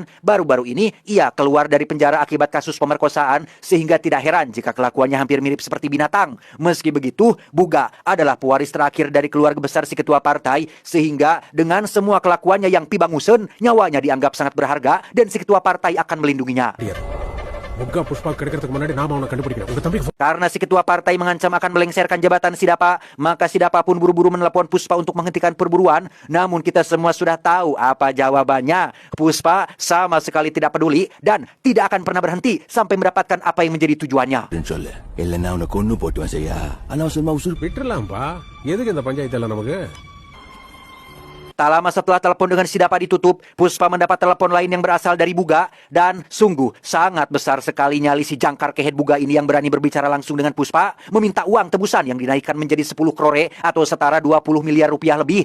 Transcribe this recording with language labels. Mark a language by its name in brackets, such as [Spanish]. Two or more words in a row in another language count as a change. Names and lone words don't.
[Indonesian] Baru-baru ini ia keluar dari penjara akibat kasus pemerkosaan, sehingga tidak heran jika kelakuannya hampir mirip seperti binatang. Meski begitu, Buga adalah pewaris terakhir dari keluarga besar si ketua partai, sehingga dengan semua kelakuannya yang pibangusen, nyawanya dianggap sangat berharga dan si ketua partai akan melindunginya. [Tamil] Buga Puspa கிடைக்கிறதுக்கு முன்னாடி நாம அவனை கண்டுபிடிக்கணும். உங்க தம்பிக்கு [Indonesian] Karena si ketua partai mengancam akan melengsarkan jabatan Sidapa, maka Sidapa pun buru-buru menelepon Puspa untuk menghentikan perburuan. Namun kita semua sudah tahu apa jawabannya. Puspa sama sekali tidak peduli dan tidak akan pernah berhenti sampai mendapatkan apa yang menjadi tujuannya. [Tamil] சொல்லு இல்லைன்னா உன்னை கொன்னு போட்டுவேன் செய்யா அனாவசரமா உசுறு விட்டுறலாம்ப்பா. எதுக்கு இந்த பஞ்சாயத்து எல்லாம் நமக்கு? [Indonesian] Tak lama setelah telepon dengan Sidapa ditutup, Puspa mendapat telepon lain yang berasal dari Buga. Dan sungguh sangat besar sekali nyali si [Sundanese] jangkar kehet [Indonesian] Buga ini yang berani berbicara langsung dengan Puspa, meminta uang tebusan yang dinaikkan menjadi 10 crore atau setara 20 miliar rupiah lebih.